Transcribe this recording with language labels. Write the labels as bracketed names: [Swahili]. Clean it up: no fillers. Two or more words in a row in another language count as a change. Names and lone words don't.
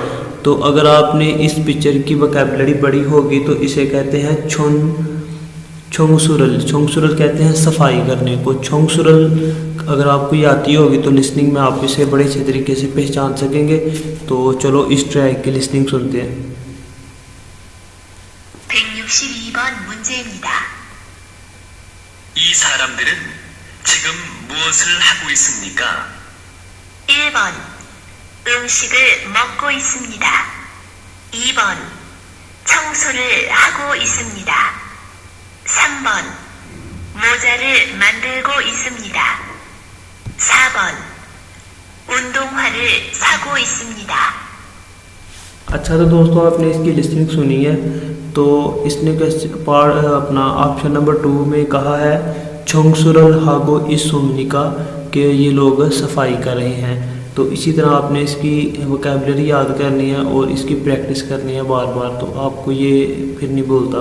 [Hindi] तो अगर आपने इस पिक्चर की वोकैबुलरी पढ़ी होगी तो इसे कहते हैं छोंगसुरल। छोंगसुरल कहते हैं सफाई करने को। छोंगसुरल अगर आपको ये आती होगी तो लिसनिंग में आप इसे बड़े अच्छे तरीके से पहचान सकेंगे। तो चलो इस ट्रैक की लिसनिंग सुनते हैं। [Korean] 162번 문제입니다. 이 사람들은 지금 무엇을 하고 있습니까? 1번 음식을 먹고 있습니다. 2번 청소를 하고 있습니다. 3번 모자를 만들고 있습니다. 4번 운동화를 사고 있습니다. [Hindi] अच्छा तो दोस्तों आपने इसकी लिस्टिंग सुनी है। तो इसने अपना [English] option number [Hindi] 2 में कहा है [Korean] 청소를 하고 있습니까, [Hindi] के ये लोग सफाई कर रहे हैं। तो इसी तरह आपने इसकी वोकैबुलरी याद करनी है और इसकी प्रैक्टिस करनी है बार बार, तो आपको ये फिर नहीं बोलता।